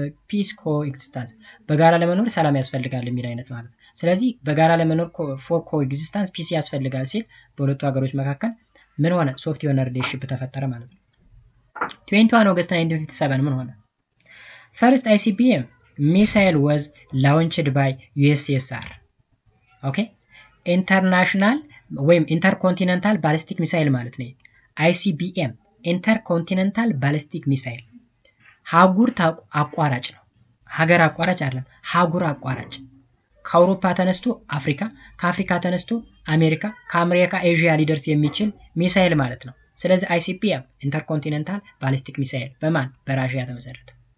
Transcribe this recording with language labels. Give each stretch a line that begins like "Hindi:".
Amharic: ፒስ ኮኤግዚስታንስ በጋራ ለመኖር ሰላም ያስፈልጋል የሚል አይነት ማለት ነው። ስለዚህ በጋራ ለመኖር ፎር ኮኤግዚስታንስ ፒስ ያስፈልጋል ሲል በሁለቱ ሀገሮች መካከል ምን ሆነ? ሶፍት የሆነ ሪሌሽንሺፕ ተፈጠረ ማለት ነው። 21 August 1957 ምን ሆነ?
English: First ICBM missile was launched by USSR. Okay?
Amharic: International ወይም ኢንተርኮንቲኔንታል ባሊስቲክ ሚሳይል ማለት ነው። ICBM ኢንተርኮንቲኔንታል ባሊስቲክ ሚሳይል ሀጉር አቋራጭ ነው። ሀገር አቋራጭ አይደለም፣ ሀጉር አቋራጭ። ከአውሮፓ ተነስቶ አፍሪካ፣ ከአፍሪካ ተነስቶ አሜሪካ፣ ከአሜሪካ ኤዥያ ሊደርስ የሚችል ሚሳይል ማለት ነው። ስለዚህ ICBM ኢንተርኮንቲኔንታል ባሊስቲክ ሚሳይል በማን በራሺያ ተመሰረተ።